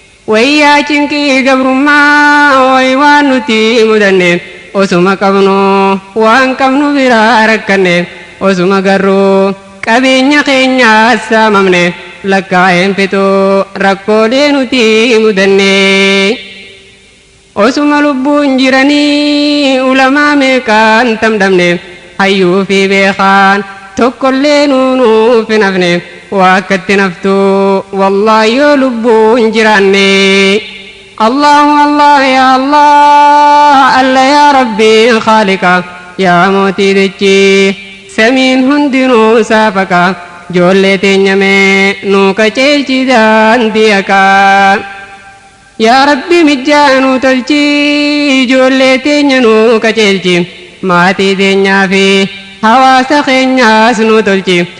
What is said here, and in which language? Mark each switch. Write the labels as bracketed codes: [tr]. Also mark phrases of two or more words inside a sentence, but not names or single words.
[om] Wayyaa cinqii gabrummaa way waan nuti mudanne, osuma qabnu waan qabnu biraa rakkanne, osuma garuu qabeenya keenyaa saamamne, lakkaa'een fixu rakkoolee nuti mudanne. Osuma lubbuun jiranii ulamaa meeqaan tamdamne, hayyuu fi beekaan tokkollee nuunuuf hin hafne, waa akkatti naftu wallaahi yoo lubbuun jiraanne. [ar] الله الله يا الله، الله يا ربي خالقا, [om] ya mootii dachee samiin hundinuu saafaqa. Ijoollee teenya mee nuu qaceelchi daandii haqaa. [ar] يا ربي [om] mijjaa nuu tolchi, ijoollee teenya nuu qaceelchi. Maatii teenyaa fi hawaasa keenyaas nu tolchi.